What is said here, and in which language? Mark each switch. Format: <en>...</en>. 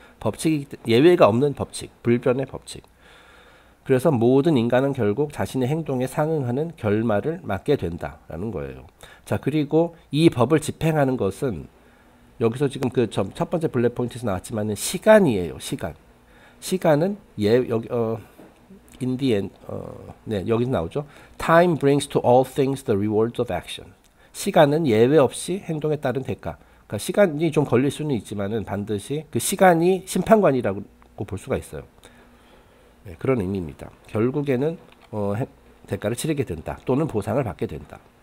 <ko>법칙이 예외가 없는 법칙, 불변의 법칙. 그래서 모든 인간은 결국 자신의 행동에 상응하는 결말을 맞게 된다라는 거예요. 자, 그리고 이 법을 집행하는 것은 여기서 지금 그 첫 번째 블랙 포인트에서 나왔지만은 시간이에요. 시간. 시간은 여기</ko> <en>in the end,</en> <ko>네, 여기서 나오죠.</ko> <en>Time brings to all things the rewards of action.</en> <ko>시간은 예외 없이 행동에 따른 대가. 그러니까 시간이 좀 걸릴 수는 있지만은 반드시 그 시간이 심판관이라고 볼 수가 있어요. 네, 그런 의미입니다. 결국에는 대가를 치르게 된다. 또는 보상을 받게 된다.</ko>